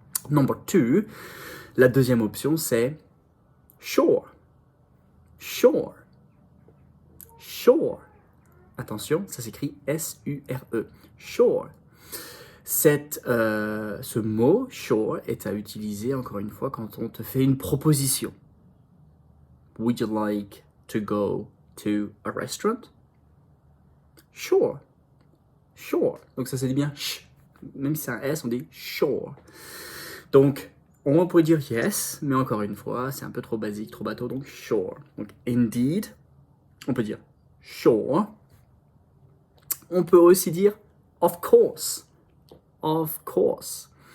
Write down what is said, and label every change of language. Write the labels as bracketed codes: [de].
[en] Number two, [fr] la deuxième option, c'est sure. Sure. Sure. Attention, ça s'écrit S-U-R-E. Sure. Ce mot, sure, est à utiliser, encore une fois, quand on te fait une proposition. [en] Would you like to go to a restaurant? [fr] Sure. Sure. Donc ça se dit bien sh. Même si c'est un S, on dit sure. Donc, on pourrait dire yes, mais encore une fois, c'est un peu trop basique, trop bateau, donc sure. Donc, indeed, on peut dire sure. On peut aussi dire of course. Of course.